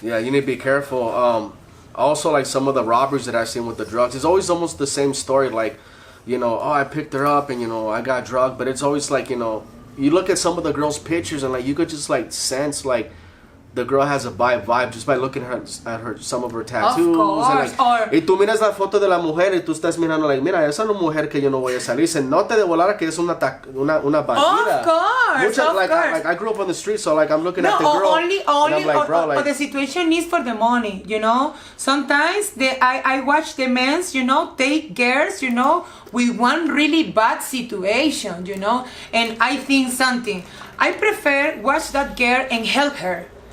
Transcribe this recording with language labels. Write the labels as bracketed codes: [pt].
[en] Yeah, you need to be careful. Also, like some of the robberies that I've seen with the drugs, it's always almost the same story. Like, you know, oh, I picked her up and, you know, I got drugged. But it's always like, you know, you look at some of the girls' pictures and, like, you could just, like, sense, like, the girl has a vibe just by looking at her some of her tattoos. Of course. [es] And like, y tú miras la foto de la mujer y tú estás mirando, like, mira, esa no es mujer que yo no voy a salir. Se nota de volar que es una bandida. [en] Of course. Like, I grew up on the street, so, like, I'm looking at the girl. Only, and I'm like, bro, like, the situation is for the money, you know. Sometimes I watch the men, you know, take girls, you know, with one really bad situation, you know. And I think something. I prefer watch that girl and help her.